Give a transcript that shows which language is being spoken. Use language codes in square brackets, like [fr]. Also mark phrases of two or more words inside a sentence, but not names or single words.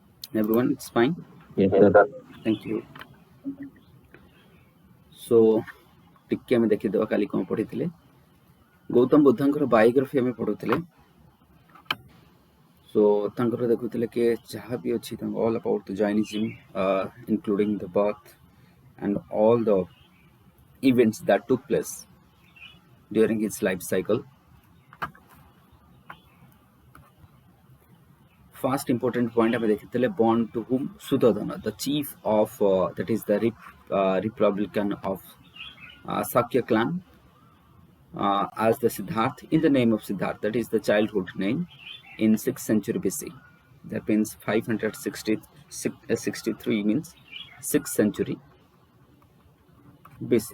[en] Everyone, it's fine. Yes, sir. Thank you. [or] So ଟିକେ ଆମେ ଦେଖିଦେବା କାଲି କ'ଣ ପଢିଥିଲେ। ଗୌତମ ବୁଦ୍ଧଙ୍କର ବାୟୋଗ୍ରାଫି ଆମେ ପଢୁଥିଲେ। [en] So [or] ତାଙ୍କର ଦେଖୁଥିଲେ କି ଯାହା ବି ଅଛି ତାଙ୍କ [en] all about the Jainism, including the birth and all the events that took place during his life cycle. First important point [or] ଆମେ ଦେଖିଥିଲେ [en] born to whom Sudodana, the chief of that is the Republican of Sakya clan, as the Siddharth, in the name of Siddharth, that is the childhood name, in 6th century BC. That means 563 means 6th century BC.